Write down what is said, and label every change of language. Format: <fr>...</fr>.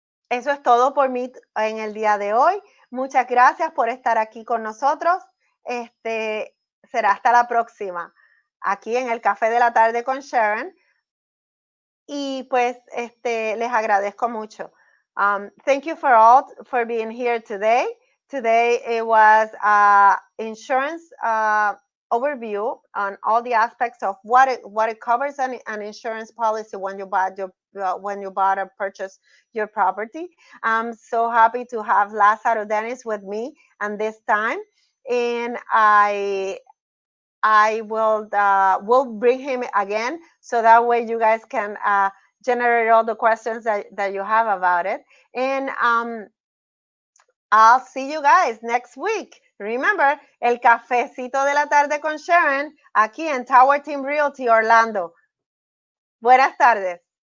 <es>Eso es todo por mí en el día de hoy. Muchas gracias por estar aquí con nosotros. Será hasta la próxima, aquí en el Café de la Tarde con Sharon. Y pues les agradezco mucho.</es> <en>Thank you for all for being here today. Today it was insurance overview on all the aspects of what it covers an insurance policy when you bought or purchase your property. I'm so happy to have Lázaro Dennis with me and this time, and I will bring him again so that way you guys can generate all the questions that you have about it. And I'll see you guys next week.</en> <es>Remember, el cafecito de la tarde con Sharon aquí en Tower Team Realty Orlando. Buenas tardes.</es>